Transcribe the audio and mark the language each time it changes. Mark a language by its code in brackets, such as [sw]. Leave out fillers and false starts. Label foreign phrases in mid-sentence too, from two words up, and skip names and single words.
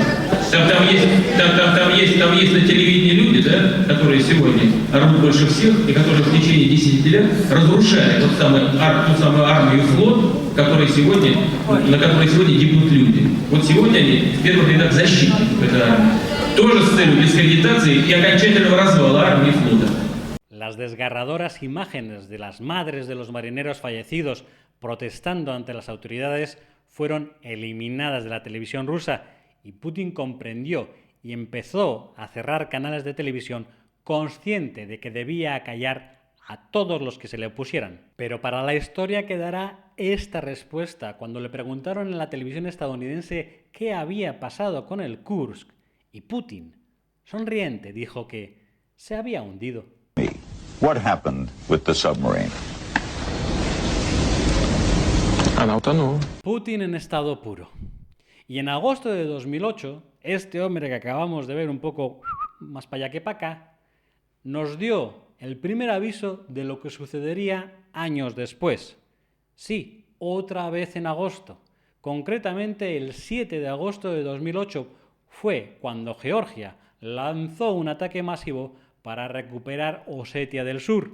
[ru] Там есть на телевидении люди, да, которые сегодня орут больше всех и которые в течение 10 лет разрушали ту самую армию и флот, на которой сегодня гибнут люди. Вот сегодня они в первых рядах защитников этой армии. Тоже с целью дискредитации и окончательного развала армии и флота. [es] Las desgarradoras imágenes de las madres de los marineros fallecidos protestando ante las autoridades fueron eliminadas de la televisión rusa y Putin comprendió y empezó a cerrar canales de televisión consciente de que debía acallar a todos los que se le opusieran. Pero para la historia quedará esta respuesta cuando le preguntaron en la televisión estadounidense qué había pasado con el Kursk y Putin, sonriente, dijo que se había hundido. [en] What happened with the submarine? [es] Putin en estado puro. Y en agosto de 2008, este hombre que acabamos de ver un poco más para allá que para acá, nos dio el primer aviso de lo que sucedería años después. Sí, otra vez en agosto. Concretamente el 7 de agosto de 2008 fue cuando Georgia lanzó un ataque masivo para recuperar Osetia del Sur.